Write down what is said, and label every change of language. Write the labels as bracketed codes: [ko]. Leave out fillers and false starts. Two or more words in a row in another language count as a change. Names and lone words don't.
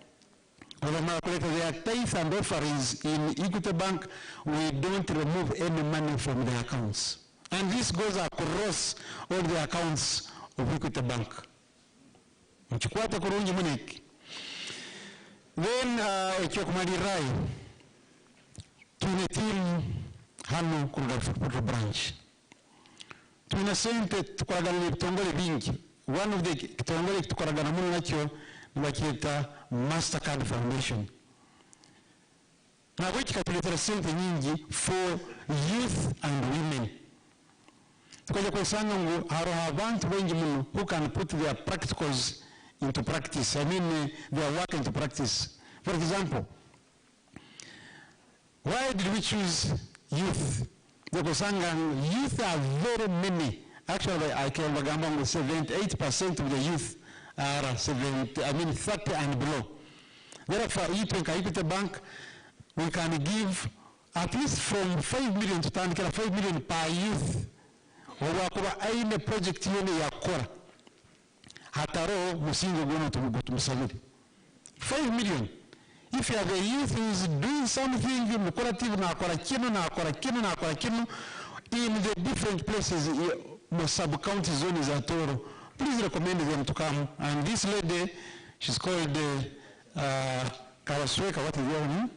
[en] Their tithes and offerings in Equity Bank, we don't remove any money from the accounts. And this goes across all the accounts of Equity Bank. Then, [ttj] Chokumadirai, tuna team hano kuruga branch. Tuna sente tukoragana bitongole bingi. One of the kitongole tukoragana munu nacho nibakiita Mastercard Foundation. Na which katuletera sente nyingi [en] for youth and women. [ttj] Tukaja kusanga ngo haro abantu wengi munu [en] who can put their practicals into practice. I mean their work into practice. For example, why did we choose youth? Kusanga youth are very many. Actually, I can remember 78% of the youth are 30 and below. Therefore, Equity Bank, we can give at least from 5 million to 5 million per youth. [ttj] Owakuba aine project yone yakora. Hataro musingo gono tumusamiri. 5 million. [en] If you have a youth who is doing something lucrative in the different places, sub-county zones at Tooro, please recommend them to come. And this lady, she's called Kawasweka, what is her name?